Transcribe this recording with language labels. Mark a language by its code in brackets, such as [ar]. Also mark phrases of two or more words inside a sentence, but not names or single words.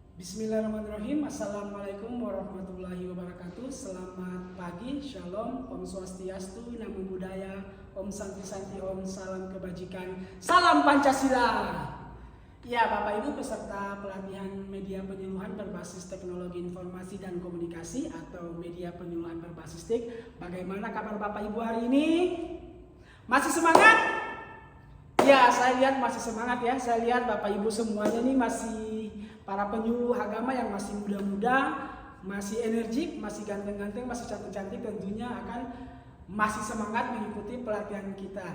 [ar] بسم الله الرحمن الرحيم. السلام عليكم ورحمة الله وبركاته. [id] Selamat pagi, shalom, [ban] om swastiastu, [pi] namo buddhaya, [ban] om santi santi, [id] om salam kebajikan, salam Pancasila. Ya, Bapak Ibu peserta pelatihan media penyuluhan berbasis teknologi informasi dan komunikasi atau media penyuluhan berbasis TIK. Bagaimana kabar Bapak Ibu hari ini? Masih semangat? Ya, saya lihat masih semangat ya. Saya lihat Bapak Ibu semuanya ini masih para penyuluh agama yang masih muda-muda, masih energik, masih ganteng-ganteng, masih cantik-cantik, tentunya akan masih semangat mengikuti pelatihan kita.